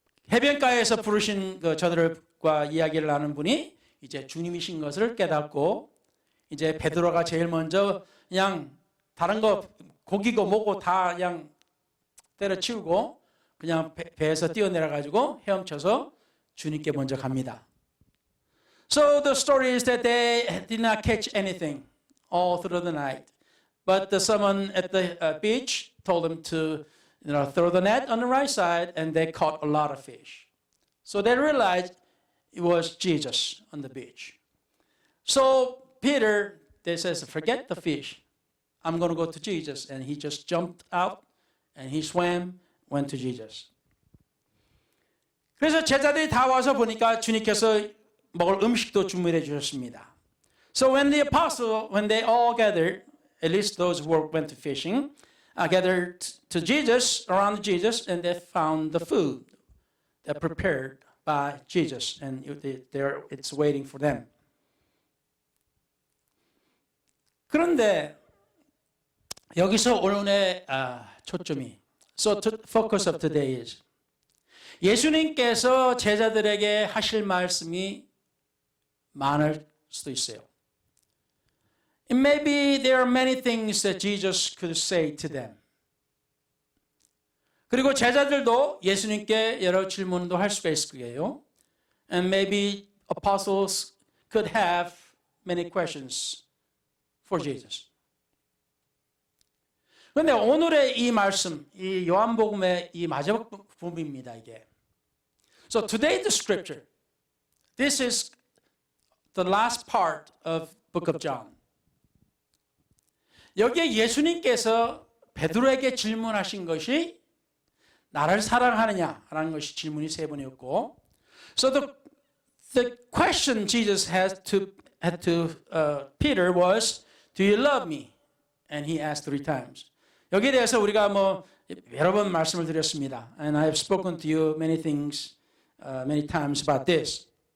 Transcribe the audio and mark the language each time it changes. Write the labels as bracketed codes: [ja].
[ko] 해변가에서 부르신 저들과 이야기를 하는 분이 이제 주님이신 것을 깨닫고 이제 베드로가 제일 먼저 그냥 다른 거 고기고 뭐고 다 그냥 때려치우고 그냥 배에서 뛰어내려가지고 헤엄쳐서 주님께 먼저 갑니다. [en] So the story is that they did not catch anything all through the night. But someone at the beach told them to throw the net on the right side and they caught a lot of fish. So they realized it was Jesus on the beach. So Peter, they says, forget the fish. I'm going to go to Jesus. And he just jumped out and he swam, went to Jesus. [ko] 그래서 제자들이 다 와서 보니까 주님께서 먹을 음식도 준비해 주셨습니다. [en] So when the apostles, when they all gathered, at least those who went to fishing, gathered to Jesus, around Jesus, and they found the food that prepared by Jesus, and it's waiting for them. [ko] 그런데 여기서 오늘의 초점이, [en] so the focus of today is, [ko] 예수님께서 제자들에게 하실 말씀이 많을 수도 있어요. [en] And maybe there are many things that Jesus could say to them. [ko] 그리고 제자들도 예수님께 여러 질문도 할 수가 있을 거예요. [en] And maybe apostles could have many questions for Jesus. [ko] 그런데 오늘의 이 말씀, 이 요한복음의 이 마지막 부분입니다, 이게. [en] So today the scripture, this is the last part of book of John. [ko] 여기에 예수님께서 베드로에게 질문하신 것이 나를 사랑하느냐라는 것이 질문이 세 번이었고, [en] so the question Jesus had to Peter was, do you love me? And he asked 3 times. [ko] 여기에 대해서 우리가 여러 번 말씀을 드렸습니다. [en] And I have spoken to you many things, many times about this.